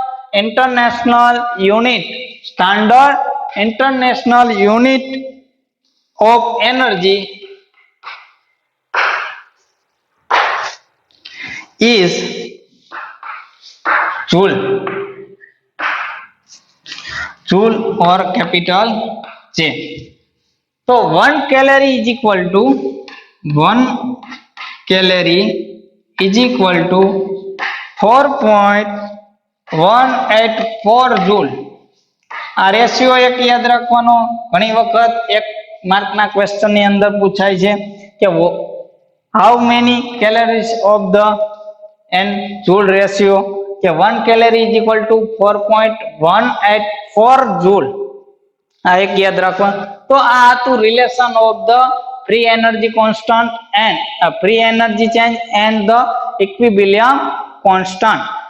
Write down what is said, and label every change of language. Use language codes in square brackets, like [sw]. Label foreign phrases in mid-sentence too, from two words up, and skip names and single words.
[en] international unit of energy is joule or capital J. So 1 calorie is equal to 4.184 joule. [gu] આ રેશિયો એક યાદ રાખવાનો. ઘણી વખત એક માર્કના ક્વેશ્ચન ની અંદર પૂછાય છે કે [en] how many calories of the and joule ratio, [gu] કે [en] 1 calorie is equal to 4.184 joule. [gu] આ એક યાદ રાખવાનું. તો આ હતું [en] relation of the free energy constant and free energy change and the equilibrium constant.